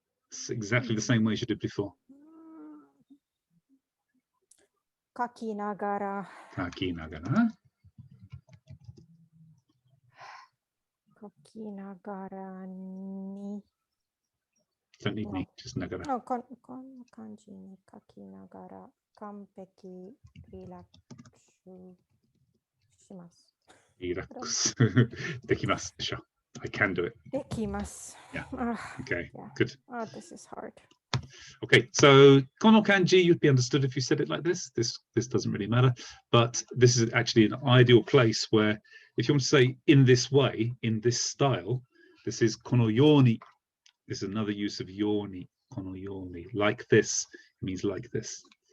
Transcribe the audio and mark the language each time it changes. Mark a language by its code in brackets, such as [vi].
[en] It's exactly the same way as you did before. [ja] 書きながら。書きながら。書きながらに。 [en] Don't need me, just ながら。 [ja] この漢字に書きながら完璧リラックスします。リラックスできますでしょ。 [en] I can do it. [ja] できます。 [en] Yeah. Okay. Yeah. Good. Oh, this is hard. Okay, so kono kanji, you'd be understood if you said it like this. This doesn't really matter, but this is actually an ideal place where if you want to say in this way, in this style, this is kono yoni. This is another use of yoni, kono yoni. Like this, it means like this.